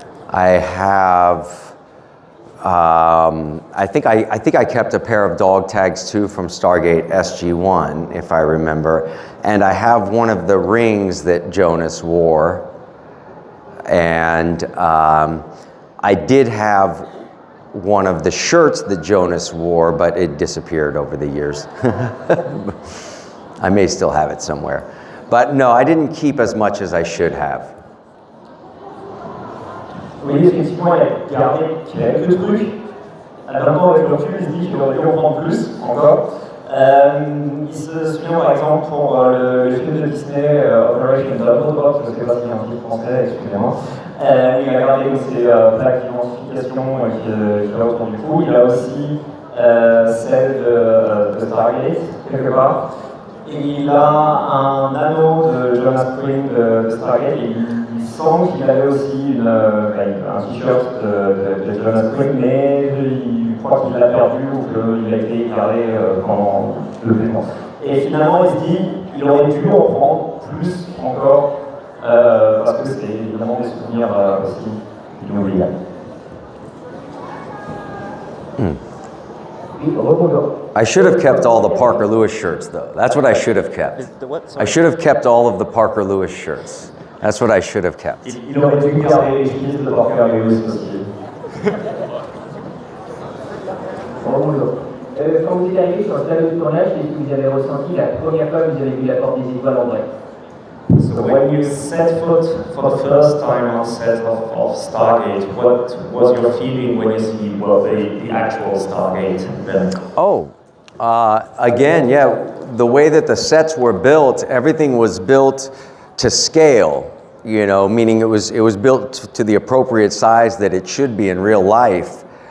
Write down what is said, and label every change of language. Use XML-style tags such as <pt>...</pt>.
<en>I have. I think I kept a pair of dog tags too from Stargate SG-1, if I remember, and I have one of the rings that Jonas wore, and I did have one of the shirts that Jonas wore, but it disappeared over the years. I may still have it somewhere, but no, I didn't keep as much as I should have.</en> <fr>Oui, effectivement, il a gardé quelques trucs. Maintenant, avec le recul, il se dit qu'il aurait dû en prendre plus, encore. Il se souvient, par exemple, pour le film de Disney, Operation Double Drop, je ne sais pas s'il y a un titre français, excusez-moi. Il a gardé ses plaques d'identification qui va autour du cou. Il a aussi celle de Stargate, quelque part. Et il a un anneau de Jonas Quinn de Stargate, et il semble qu'il avait aussi un t-shirt de Jonas Quinn, mais il croit qu'il l'a perdu ou qu'il a été gardé pendant le paiement. Et finalement, il se dit qu'il aurait dû en prendre plus encore, parce que c'est évidemment des souvenirs aussi inoubliables.</fr> <en>I should have kept all the Parker Lewis shirts, though. That's what I should have kept. I should have kept all of the Parker Lewis shirts. That's what I should have kept.</en> <fr>Il aurait dû garder les chemises de Parker Lewis aussi. Quand vous êtes arrivé sur le plateau de tournage, qu'est-ce que vous avez ressenti la première fois que vous avez vu la porte des étoiles en vrai?</fr> <en>So when you set foot for the first time on set of Stargate, what was your feeling when you see the actual Stargate then? Oh, again, yeah, the way that the sets were built, everything was built to scale, you know, meaning it was built to the appropriate size that it should be in real life.</en>